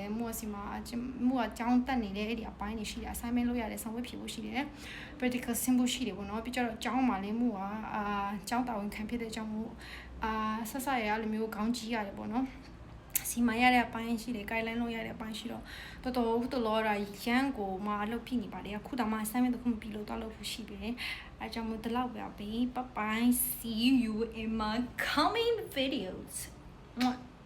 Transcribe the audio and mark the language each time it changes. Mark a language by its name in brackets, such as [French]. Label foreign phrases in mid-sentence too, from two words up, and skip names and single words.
[Burmese] မို့စီမှာမို့ကကျောင်းတက်နေတဲ့အဲ့ဒီအပိုင်းတွေရှိတယ် assignment လုပ်ရတယ်ဆောင်ဝတ်ဖြေဖို့ရှိတယ် practical ဆင်းဖို့ရှိတယ်ပေါ့နော်ပြီးကြတော့ကျောင်းမှာလည်းမို့ကကျောင်းတာဝန်ခံဖြစ်တဲ့ကျောင်းမို့ဆက်ဆက်ရအဲ့လိုမျိုးခေါင်းကြီးရတယ်ပေါ့နော်စီမရတဲ့အပိုင်းရှိတယ် guideline လုပ်ရတဲ့အပိုင်းရှိတော့တော်တော်ရရန်ကိုမှအလုပ်ဖြစ်နေပါတယ်အခုတောင်မှ assignment တစ်ခုမပြီးလို့တော့လုပ်ဖို့ရှိပြီအဲကြောင့်မို့ဒီလောက်ပဲ [English] bye bye see you in my coming videos